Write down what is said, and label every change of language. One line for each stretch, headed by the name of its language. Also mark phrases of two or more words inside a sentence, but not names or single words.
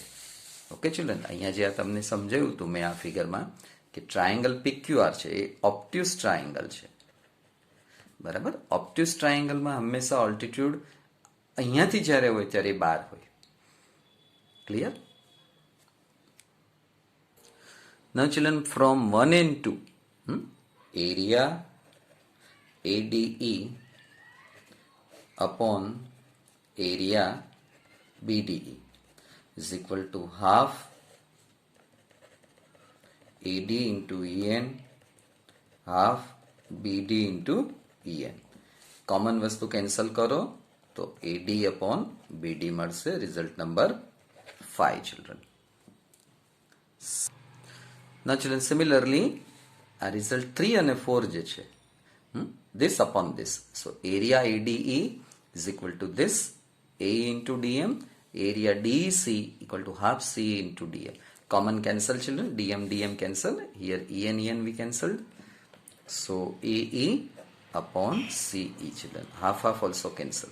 English: okay children,
Gujarati: અહીંયા જે આ તમને સમજાવ્યું હતું મેં આ ફિગરમાં કે ટ્રાયેંગલ PQR છે એ
English: obtuse triangle
Gujarati: છે, બરાબર.
English: obtuse triangleમાં
Gujarati: હંમેશા ઓલ્ટિટ્યુડ અહીંયાથી જ્યારે હોય ત્યારે બહાર હોય. ક્લિયર?
English: Now children, from 1 and 2, area ADE upon area BDE is equal to half AD into EN, half BD into EN.
Gujarati: કોમન વસ્તુ કેન્સલ કરો તો
English: AD upon BD
Gujarati: મળશે.
English: result number 5 children. Now children, similarly
Gujarati: આ રિઝલ્ટ 3 અને 4 જે છે,
English: this upon this, so area ADE is equal to this AE into DM, area DEC equal to half CE into DM. Common cancel children, DM cancel, here EN we cancelled, so AE upon CE children, half also cancel.